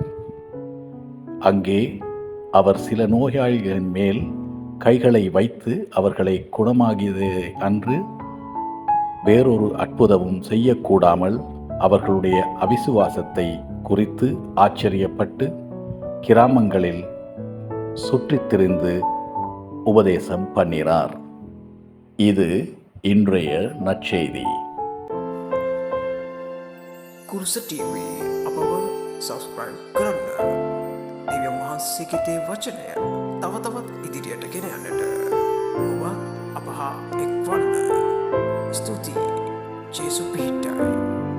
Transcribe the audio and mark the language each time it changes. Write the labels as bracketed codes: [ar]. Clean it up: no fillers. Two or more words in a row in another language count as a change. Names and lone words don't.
[ta] அங்கே அவர் சில நோயாளிகளின் மேல் கைகளை வைத்து அவர்களை குணமாகியதே அன்று வேறொரு அற்புதமும் செய்யக்கூடாமல் அவர்களுடைய அவிசுவாசத்தை குறித்து ஆச்சரியப்பட்டு கிராமங்களில் சுற்றித் திரிந்து உபதேசம் பண்ணினார். இது இன்றைய நற்செய்தி. [si] කුරුස TV අපව සබස්ක්‍රයිබ් කරන්න. දෙවියන් වහන්සේගේ දේ වචනය තව තවත් ඉදිරියට ගෙන යන්නට ඔබ අප හා එක්වන්න. ස්තුතියි. ජේසු පිහිටයි.